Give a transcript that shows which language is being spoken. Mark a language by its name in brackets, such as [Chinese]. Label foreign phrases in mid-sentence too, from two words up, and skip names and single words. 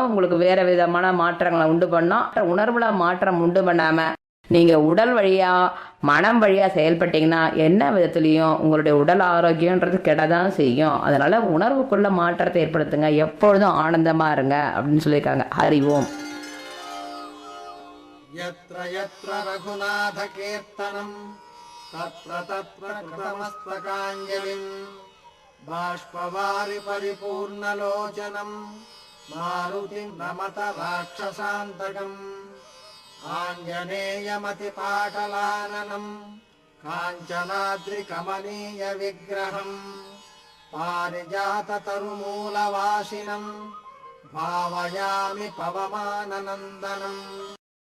[Tamil] உங்களுக்கு வேற விதமான மாற்றங்களை உண்டு பண்ணோம். உணர்வுல மாற்றம் உண்டு பண்ணாம நீங்க உடல் வழியா மனம் வழியா செயல்பட்டீங்கன்னா என்ன விதத்திலையும் உங்களுடைய உடல் ஆரோக்கியம்ன்றது கெடதான் செய்யும். அதனால உணர்வுக்குள்ள மாற்றத்தை ஏற்படுத்துங்க. எப்பொழுதும் ஆனந்தமா இருங்க அப்படின்னு சொல்லியிருக்காங்க. ஹரி ஓம். [Sanskrit] यत्र यत्र रघुनाथ कीर्तनं तत्र तत्र कृतमस्तकाञ्जलिम् बाष्पवारि परिपूर्णलोचनं मारुतिं नमत राक्षसान्तकम् आञ्जनेयमतिपाटलाननं काञ्चनाद्रिकमनीयविग्रहं पारिजाततरुमूलवासिनं भावयामि पवमाननन्दनम्.